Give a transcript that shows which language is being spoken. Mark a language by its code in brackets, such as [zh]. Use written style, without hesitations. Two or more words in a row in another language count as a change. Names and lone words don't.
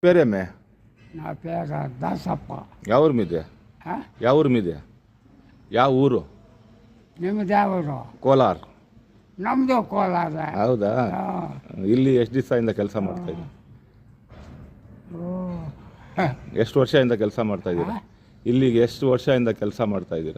[te] పేరేమే? నా పేరు దాసప్ప. ఎవరు మీదే? ఎవరు మీదే? [kn] ಯಾವ ಊರು? ನಿಮ್ದು ಯಾವರು? ಕೋಲಾರ. ನಮ್ಮದು ಕೋಲಾರ. ಹೌದಾ? ಇಲ್ಲಿ ಎಷ್ಟು ದಿವಸದಿಂದ ಕೆಲಸ ಮಾಡ್ತಾ ಇದ್ದೀರಾ? ಎಷ್ಟು ವರ್ಷದಿಂದ ಕೆಲಸ ಮಾಡ್ತಾ ಇದ್ದೀರಾ? ಇಲ್ಲಿಗೆ ಎಷ್ಟು ವರ್ಷದಿಂದ ಕೆಲಸ ಮಾಡ್ತಾ ಇದ್ದೀರಾ